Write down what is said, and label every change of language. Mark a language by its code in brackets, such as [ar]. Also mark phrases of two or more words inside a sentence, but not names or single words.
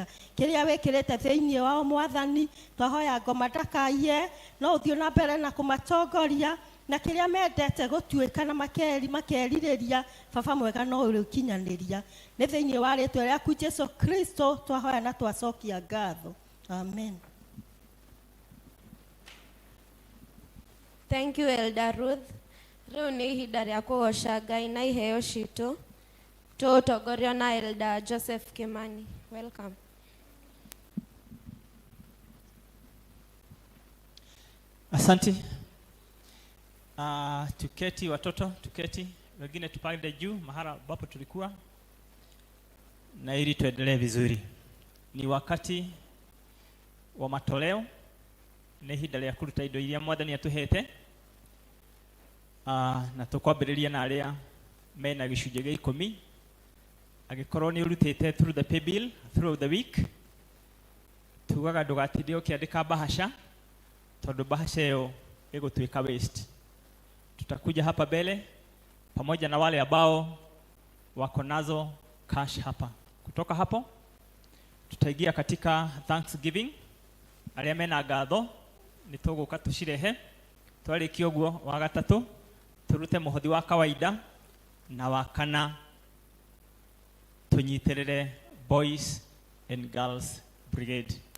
[ki] Kĩrĩa wĩkĩrĩte thĩinĩ wao Mwathani, twahoya ngoma ndakaiye, no ũthiĩ na mbere na kũmatongoria, na kĩrĩa mendete gũtuĩka na makerirĩria, baba mwega no ũrĩkinyanĩria. Nĩ thĩinĩ wa rĩĩtwa rĩaku Jesũ Kristo twahoya na twacokia ngatho. Amen. [en] Thank you, Elder Ruth. [ki] Rĩu nĩ ihinda rĩa kũgoca Ngai na iheo citũ. Tũtongorio na Elder Joseph Kimani. [en] Welcome. [sw] Asante. Tuketi watoto, tuketi. Wengine tupande juu mahala ambapo tulikuwa. Na ili tuendelee vizuri. Ni wakati wa matoleo. [ki] Nĩ ihinda rĩa kũruta indo iria Mwathani atuhete. Na tũkwambĩrĩria na arĩa mena gĩcunjĩ gĩa 10. Angĩkorwo nĩ ũrutĩte [en] through the pay bill through the week, [ki] tugaga ndũgatinde ũkĩandĩka bahasha, tondũ bahasha ĩyo ĩgũtuĩka waste. [sw] Tutakuja hapa mbele pamoja na wale ambao wako nazo cash hapa. Kutoka hapo tutaingia katika Thanksgiving. [ki] Arĩa mena ngatho nĩ tũgũka tũcirehe. Twarĩkia ũguo wa gatatũ turute mũhothi wa kawaida, na wa kana tunyiterere Boys and Girls Brigade.